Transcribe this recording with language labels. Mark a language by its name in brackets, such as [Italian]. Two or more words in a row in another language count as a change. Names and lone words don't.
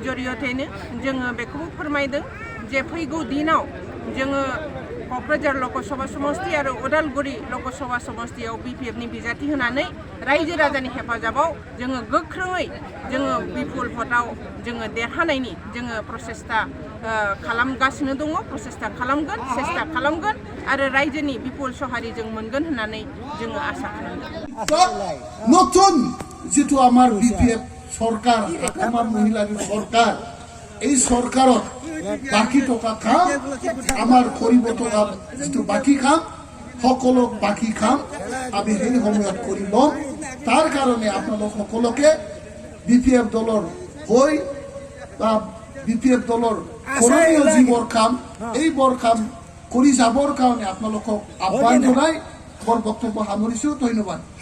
[Bodo] जरियथैनो जोङो बेखौबो फोरमायदों जे फैगौ दिनाव जोङो क'क्राझार लकसभा समस्ति आरो उदालगुरि लकसभा समस्तियाव बिपिएफनि बिजाथि होनानै रायजो राजानि हेफाजाबाव जोङो गोख्रोङै जोङो बिपुल भटआव जोङो देरहानायनि जोङो प्रसेस्टा खालामगासिनो दङ प्रसेस्टा खालामगोन सेस्टा खालामगोन आरो रायजोनि बिपुल सहारि जों मोनगोन होननानै जोङो आसा खालामदों [Assamese] নতুন যেটো আমার বিপিএফ সরকার হাকামা মহিলার সরকার এই সরকারত বাকি টকা খাম আমার করিব টকা যেটো বাকি খাম সকলো বাকি খাম আমি সেই সময়ত কৰি লম তাৰ কাৰণে আপোনালোক সকলোকে বিপিএফ দলৰ হৈ বা বিপিএফ দলৰ করণীয় যি বৰ কাম এই বৰ কাম কৰি যাবৰ কাৰণে আপোনালোকক আহ্বান জনাই মোৰ বক্তব্য সামৰিছো ধন্যবাদ